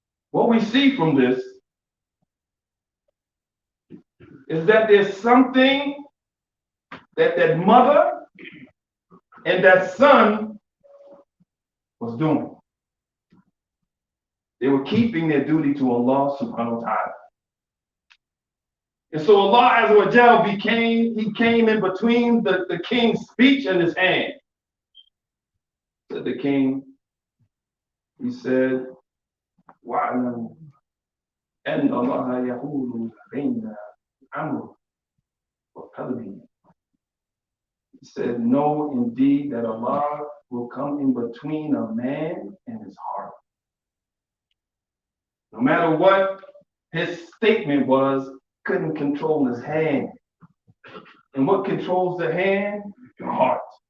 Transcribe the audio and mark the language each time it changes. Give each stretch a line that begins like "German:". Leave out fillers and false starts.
English: What we see from this is that there's something that that mother and that son was doing. They were keeping their duty to Allah subhanahu wa ta'ala. And so Allah Azza wa Jal he came in between the king's speech and his hand. Said the king, he said,
Arabic: وَعْلَمْ أَنَّ اللَّهَ يَحُولُ بَيْنَ الْأَمْرِ وَقَلْبِهِ.
English: He said, know indeed that Allah will come in between a man and his heart. No matter what his statement was, couldn't control his hand. And what controls the hand? Your heart.